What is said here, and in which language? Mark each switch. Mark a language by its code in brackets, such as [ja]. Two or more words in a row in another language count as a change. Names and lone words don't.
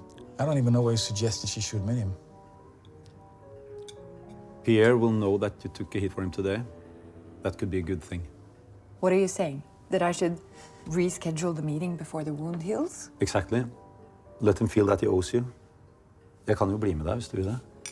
[en] I don't even know why you suggested she should meet him. Pierre will know that you took a hit for him today. That could be a good thing. What are you saying? That I should reschedule the meeting before the wound heals? Exactly. Let him feel that he owes you. [no] Jeg kan jo bli med deg hvis du vil det.